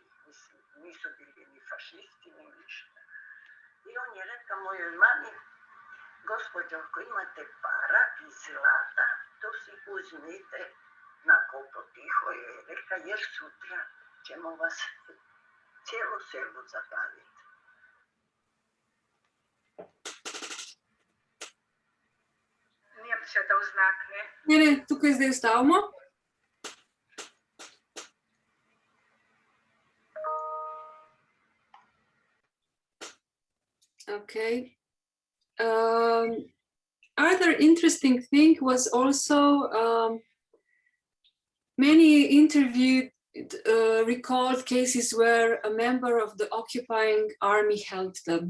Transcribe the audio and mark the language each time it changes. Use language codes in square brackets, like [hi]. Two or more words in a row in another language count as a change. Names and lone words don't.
[hr] Mislim, nisu bili ni fašisti, ni ništa. I on je rekao mojoj mami, gospođo, ako imate para i zlata, to si uzmite na kopo tiho, je reka, jer sutra ćemo vas cijelo selo zapaliti. Nijem se da uznakne. [sl] Ne, tukaj zdaj ustavimo. Okay. [en] Other interesting thing was also many interviewed recalled cases where a member of the occupying army helped them.